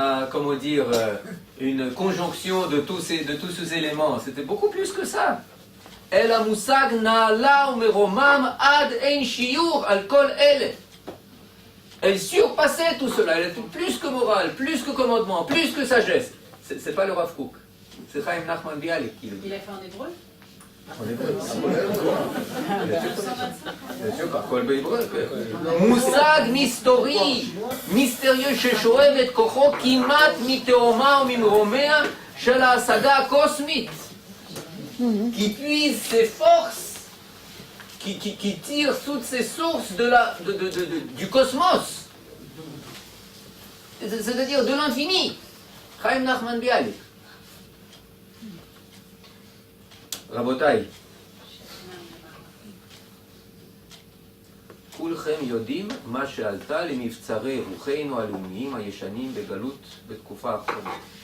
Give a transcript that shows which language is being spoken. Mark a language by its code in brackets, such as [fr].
[fr] comment dire, une conjonction de tous ces éléments. C'était beaucoup plus que ça. [he] El המושג נעלה ומרומם עד אין שיעור על כל אלה. [fr] Elle surpassait tout cela, elle était plus que morale, plus que commandement, plus que sagesse. C'est pas le Rav Kook, c'est Chaim Nachman Bialik qui le dit. Il a fait en hébreu? En hébreu. Bien sûr, par kol בהיברeu. [he] מושג מסתורי, מיסטריeux ששואב את כוחו כמעט מתהומה וממרומיה של ההשגה הקוסמית. [fr] Qui puise ses forces, qui tire toutes ses sources du cosmos, c'est-à-dire de l'infini. Chaim Nachman Bialik. [he] רבותיי, כולכם יודעים מה שעלתה למבצרי רוחנו הלאומיים הישנים בגלות בתקופה האחרונה.